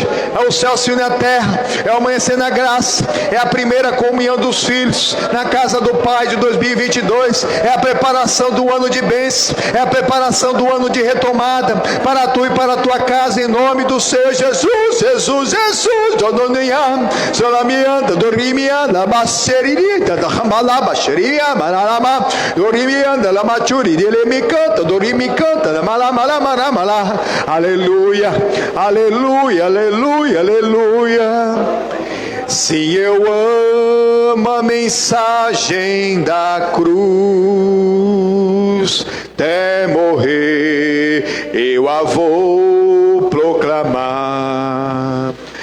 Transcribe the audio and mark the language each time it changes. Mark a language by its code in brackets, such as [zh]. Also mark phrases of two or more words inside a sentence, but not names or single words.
[pt] É o céu se une à terra, é o amanhecer na graça, é a primeira comunhão dos filhos na casa do Pai de 2022. É a preparação do ano de bênção, é a preparação do ano de retomada para tu e para a tua casa, em nome do Senhor Jesus, Jesus, Jesus. Dodoniam, Solamiam. Dorimianda la baserita da hamala baseria malama dorimianda la machuri dele me canta dorimi canta la mala mala mala mala. Aleluia, aleluia, aleluia, aleluia. Se eu amo a mensagem da cruz, até morrer eu a vou proclamar.